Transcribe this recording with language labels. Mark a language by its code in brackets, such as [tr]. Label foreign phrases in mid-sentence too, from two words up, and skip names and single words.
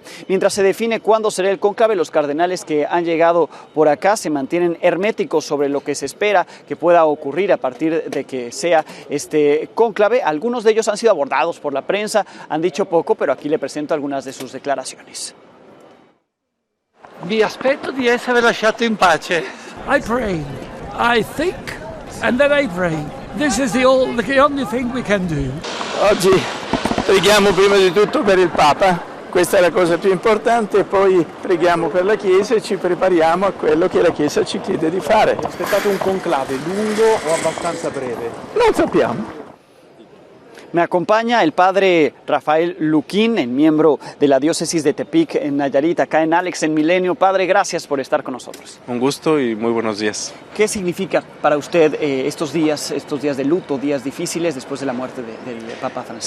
[es] Mientras se define cuándo será el cónclave, los cardenales que han llegado por acá se mantienen herméticos sobre lo que se espera que pueda ocurrir a partir de que sea este cónclave. Algunos de ellos han sido abordados por la prensa, han dicho poco, pero aquí le presento algunas de sus declaraciones. [it] Mi aspetto di essere lasciato in pace. [en] I pray, I think, and then I pray. This is the only thing we can do. [it] Oggi preghiamo prima di tutto per il Papa, questa è la cosa più importante, poi preghiamo per la Chiesa e ci prepariamo a quello che la Chiesa ci chiede di fare. Aspettate un conclave lungo o abbastanza breve? Non sappiamo. [es] Me acompaña el padre Rafael Luquín, miembro de la diócesis de Tepic en Nayarit, acá en Alex en Milenio. Padre, gracias por estar con nosotros. Un gusto y muy buenos días. ¿Qué significa para usted estos días de luto, días difíciles después de la muerte del Papa Francisco?